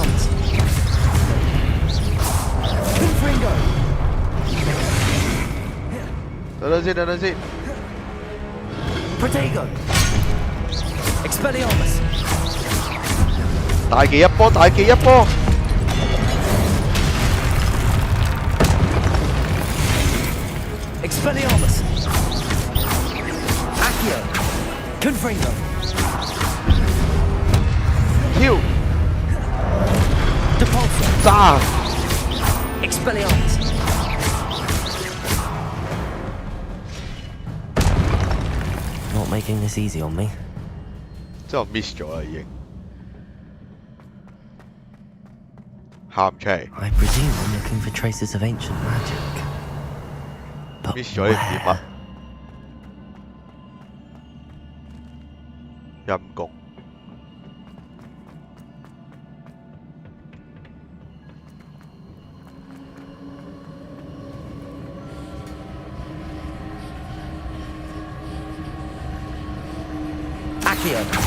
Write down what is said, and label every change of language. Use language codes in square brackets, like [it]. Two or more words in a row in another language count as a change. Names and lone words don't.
[yue] 等等先，等等先。 Protego. Expelliarmus. 大技一波，大技一波。 Expelliarmus. Accio. Confringo. 跳。 Depulso. 炸。 Expelliarmus. [en] Not making this easy on me. [yue] 即係我 miss 咗啦已經。喊出嚟。 [en] I presume I'm looking for traces of ancient magic. But [yue] miss 咗呢啲乜？陰公。 Accio.